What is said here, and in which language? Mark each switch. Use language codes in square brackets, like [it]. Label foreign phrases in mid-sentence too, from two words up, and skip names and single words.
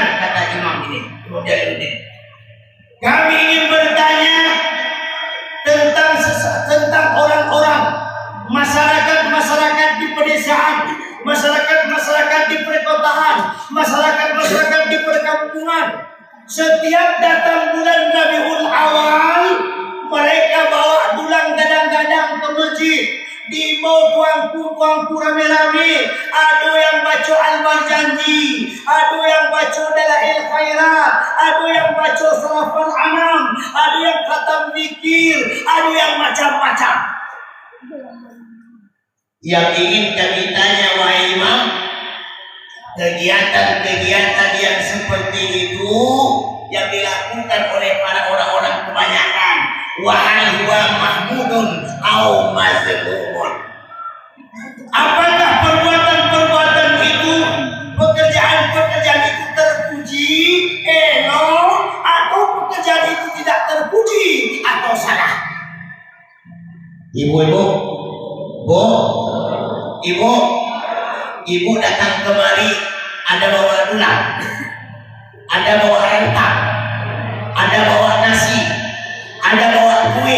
[id] Kata Imam ini, Imam Jalaluddin. Kami ingin bertanya tentang orang-orang, masyarakat di permasalahan masyarakat di perkampungan. Setiap datang bulan Rabiul Awal, mereka bawa dulang gadang-gadang ke masjid. Di bawah tuangku rame-rame. Ada yang baca Al-Marjanji, ada yang baca Dalail Khairat, ada yang baca Salafal Anam, ada yang khatam zikir, ada yang macam-macam. Yang ingin kami tanya, wahai Imam, kegiatan-kegiatan yang seperti itu yang dilakukan oleh para orang-orang kebanyakan, wahai [ar] هو محمود أو مذموم. [id] Apakah perbuatan-perbuatan itu, pekerjaan-pekerjaan itu terpuji, atau pekerjaan itu tidak terpuji atau salah? Ibu datang kemari, ada bawa dulang, ada bawa rentang, ada bawa nasi, ada bawa kue.